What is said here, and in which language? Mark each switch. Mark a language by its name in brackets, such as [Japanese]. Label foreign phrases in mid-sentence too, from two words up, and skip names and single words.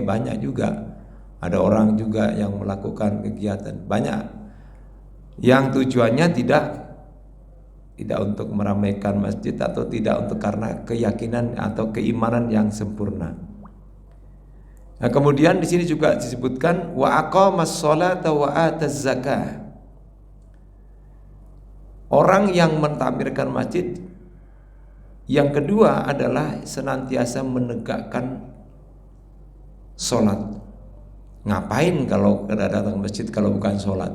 [Indonesian] Banyak juga ada orang juga yang melakukan kegiatan, banyak yang tujuannya tidak untuk meramaikan masjid atau tidak untuk karena keyakinan atau keimanan yang sempurna. Nah, kemudian di sini juga disebutkan [Arabic] وأقام الصلاة وآتى الزكاة. [Indonesian] Orang yang mentakmirkan masjid yang kedua adalah senantiasa menegakkan sholat. Ngapain kalau datang ke masjid kalau bukan sholat?